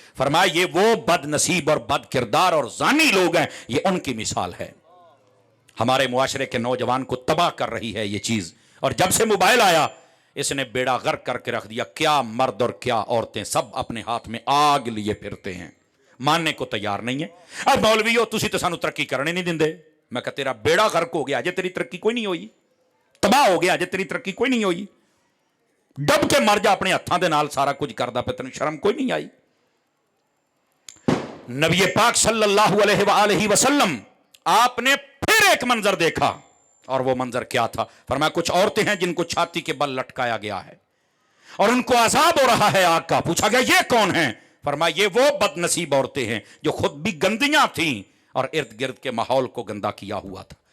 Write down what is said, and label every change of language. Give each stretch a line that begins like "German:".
Urdu: فرمایا یہ وہ بد نصیب اور بد کردار اور زانی لوگ ہیں, یہ ان کی مثال ہے. ہمارے معاشرے کے نوجوان کو تباہ کر رہی ہے یہ چیز, اور جب سے موبائل آیا اس نے بیڑا غرق کر کے رکھ دیا. کیا مرد اور کیا عورتیں سب اپنے ہاتھ میں آگ لیے پھرتے ہیں, ماننے کو تیار نہیں ہے.
Punjabi: اب مولویو تسی تو سانو ترقی کرنے نہیں دیندے. میں کہا تیرا بیڑا غرق ہو گیا جے تیری ترقی کوئی نہیں ہوئی, تباہ ہو گیا جے تیری ترقی کوئی نہیں ہوئی. ڈب کے مر جا اپنے ہاتھاں دے نال سارا کچھ کردا پہ, تینوں شرم کوئی نہیں آئی.
Urdu: نبی پاک صلی اللہ علیہ وآلہ وسلم آپ نے پھر ایک منظر دیکھا, اور وہ منظر کیا تھا؟ فرمایا کچھ عورتیں ہیں جن کو چھاتی کے بل لٹکایا گیا ہے اور ان کو عذاب ہو رہا ہے آگ کا. پوچھا گیا یہ کون ہیں؟ فرمایا یہ وہ بد نصیب عورتیں ہیں جو خود بھی گندیاں تھیں اور ارد گرد کے ماحول کو گندا کیا ہوا تھا.